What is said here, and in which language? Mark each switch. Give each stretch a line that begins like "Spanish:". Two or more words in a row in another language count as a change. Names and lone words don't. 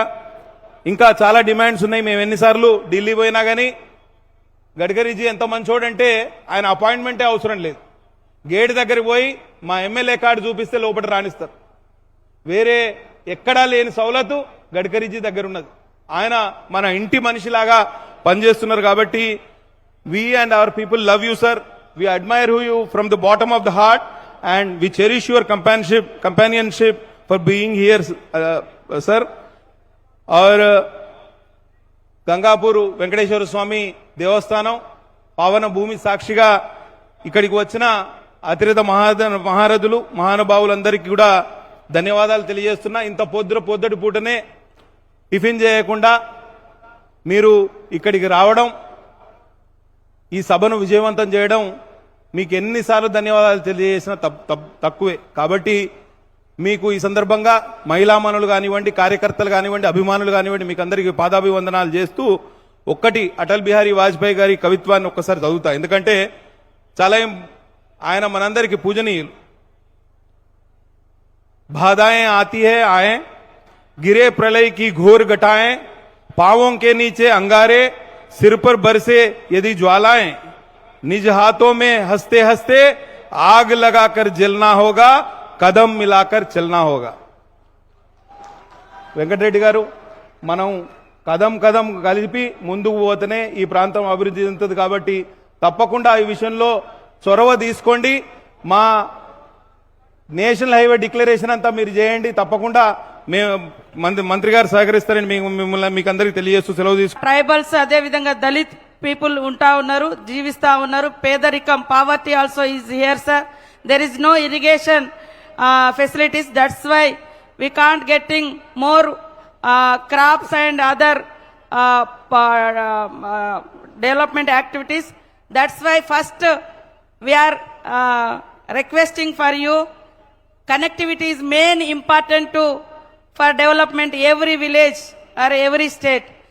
Telugu: ఇంకా చాలా డిమాండ్స్ ఉన్నాయి, మేము ఎన్నిసార్లు ఢిల్లీ పోయినా కానీ గడ్కరీజీ ఎంత మంచోడంటే ఆయన అపాయింట్మెంటే అవసరం లేదు, గేట్ దగ్గరికి పోయి మా ఎమ్మెల్యే కార్డు చూపిస్తే లోపల రాణిస్తారు। వేరే ఎక్కడా లేని సౌలతు గడ్కరీజీ దగ్గర ఉన్నది, ఆయన మన ఇంటి మనిషిలాగా పనిచేస్తున్నారు। కాబట్టి
English: we and our people love you sir, we admire you from the bottom of the heart and we cherish your companionship for being here sir।
Telugu: और గంగాపూర్ వెంకటేశ్వర స్వామి దేవస్థానం పావన భూమి సాక్షిగా ఇక్కడికి వచ్చిన అతిరథ మహారథులు మహానుభావులందరికీ కూడా ధన్యవాదాలు తెలియజేస్తున్నా। ఇంత పొద్దుటి పూటనే టిఫిన్ చేయకుండా మీరు ఇక్కడికి రావడం, ఈ సభను విజయవంతం చేయడం, మీకు ఎన్నిసార్లు ధన్యవాదాలు తెలియజేసినా తక్కువే। కాబట్టి మీకు ఈ సందర్భంగా మహిళామణులు కానివ్వండి, కార్యకర్తలు కానివ్వండి, అభిమానులు కానివ్వండి, మీకు అందరికీ పాదాభివందనాలు చేస్తూ ఒక్కటి అటల్ బిహారీ వాజ్పేయి గారి కవిత్వాన్ని ఒక్కసారి చదువుతా, ఎందుకంటే చాలా ఆయన మనందరికీ పూజనీయులు।
Hindi: बाधाएं आती है आए, गिरे प्रलय की घोर घटाएं, पांवों के नीचे अंगारे, सिर पर बरसे यदि ज्वालाएं, निज हाथों में हंसते हंसते आग लगाकर जलना होगा, कदम मिलाकर चलना होगा।
Telugu: వెంకటరెడ్డి గారు, మనం కదం కలిపి ముందుకు పోతేనే ఈ ప్రాంతం అభివృద్ధి చెందుతుంది, కాబట్టి తప్పకుండా ఈ విషయంలో చొరవ తీసుకోండి। మా
English: national highway declaration
Telugu: అంతా మీరు చేయండి, తప్పకుండా మేము మంత్రి గారు సహకరిస్తారని మీకు అందరికీ తెలియజేస్తూ సెలవు తీసుకుంటాం।
English: tribals
Telugu: అదే విధంగా
English: Dalit people
Telugu: ఉంటా ఉన్నారు, జీవిస్తా ఉన్నారు, పేదరికం
English: poverty also is here sir, there is no irrigation facilities, that's why we can't getting more crops and other development activities. That's why first we are requesting for you, connectivity is main important for development every village or every state.